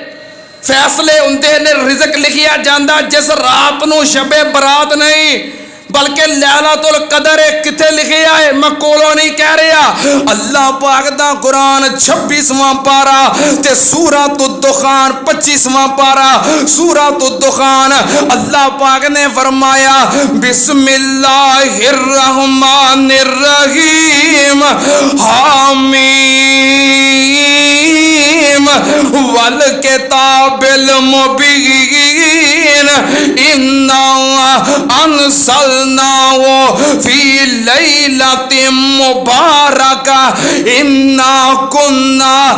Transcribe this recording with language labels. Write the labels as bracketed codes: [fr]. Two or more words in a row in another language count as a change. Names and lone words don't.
[pa] ਫੈਸਲੇ ਹੁੰਦੇ ਨੇ, ਰਿਜ਼ਕ ਲਿਖਿਆ ਜਾਂਦਾ ਜਿਸ ਰਾਤ ਨੂੰ ਸ਼ਬੇ ਬਰਾਤ ਨਹੀਂ ਬਲਕਿ ਲੈਲਾਤੁਲ ਕਦਰ ਹੈ। ਕਿੱਥੇ ਲਿਖਿਆ ਹੈ? ਮੈਂ ਕੋਲੋਂ ਨਹੀਂ ਕਹਿ ਰਿਹਾ। ਅੱਲਾਹ ਪਾਕ ਦਾ ਕੁਰਾਨ 26ਵਾਂ ਪਾਰਾ ਤੇ ਸੂਰਤ ਦੁਖਾਨ 25ਵਾਂ ਪਾਰਾ। ਸੂਰਤ ਦੁਖਾਨ ਅੱਲਾਹ ਪਾਕ ਨੇ ਫਰਮਾਇਆ [ar] بسم الله الرحمن الرحيم حم والكتاب المبين إنا أنزلناه في ليلة مباركة إنا كنا